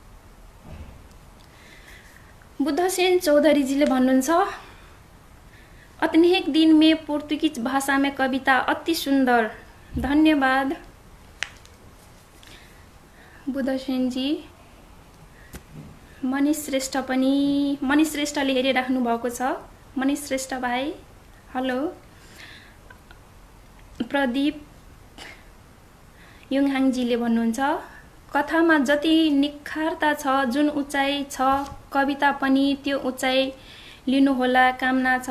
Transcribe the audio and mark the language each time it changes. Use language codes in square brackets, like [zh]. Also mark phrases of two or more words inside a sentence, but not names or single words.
[ne] बुद्धसेन चौधरीजीले भन्नुहुन्छ, [hi] अनेक दिन में पोर्तुगीज भाषा में कविता अति सुंदर। [ne] धन्यवाद बुधसेन जी। मनिष श्रेष्ठ पनि मनिष श्रेष्ठले हेरिराख्नु भएको छ। मनिष श्रेष्ठ भाइ हेलो। प्रदीप युङहाङजीले भन्नुहुन्छ कथामा जति निखारता छ, जुन उचाइ छ, कविता पनि त्यो उचाइ लिनुहोला कामना छ।